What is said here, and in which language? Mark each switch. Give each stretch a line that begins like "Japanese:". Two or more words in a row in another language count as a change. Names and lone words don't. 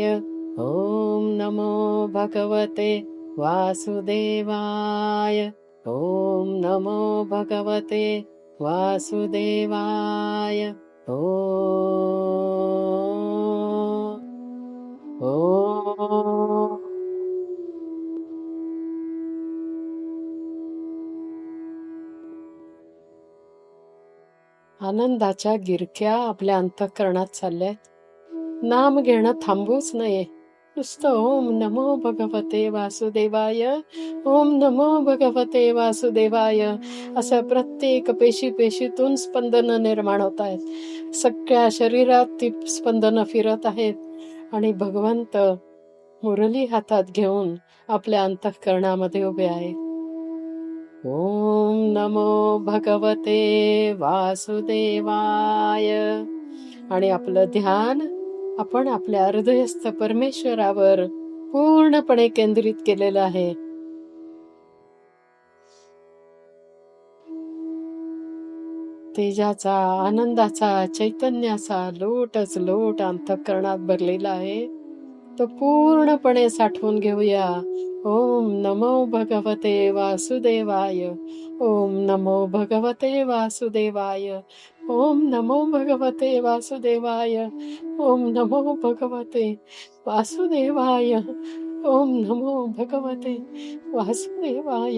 Sanskrit: ओम नमो भगवते वासुदेवाय. ओम नमो भगवते वासुदेवाय.
Marathi: ओम आनंदाच्या गिरक्या आपल्या अंतःकरणात चालल्यात. नाम घेणं थांबूच नये. नुसतं
Sanskrit: ओम नमो भगवते वासुदेवाय, ओम नमो भगवते वासुदेवाय
Marathi: असं प्रत्येक पेशीतून स्पंदन निर्माण होत आहेत. सगळ्या शरीरात ती स्पंदनं फिरत आहेत आणि भगवंत मुरली हातात घेऊन आपल्या अंतःकरणामध्ये उभे आहेत.
Sanskrit: ओम नमो भगवते वासुदेवाय.
Marathi: आणि आपलं ध्यान आपण आपल्या हृदयस्थ परमेश्वरावर पूर्णपणे केंद्रित केलेलं आहे. तेजाचा, आनंदाचा, चैतन्याचा लोटच लोट अंतःकरणात भरलेला आहे. तो पूर्णपणे साठवून घेऊया.
Sanskrit: ओम नमो भगवते वासुदेवाय. ओम नमो भगवते वासुदेवाय. ओम नमो भगवते वासुदेवाय. ओम नमो भगवते वासुदेवाय. ओम नमो भगवते वासुदेवाय.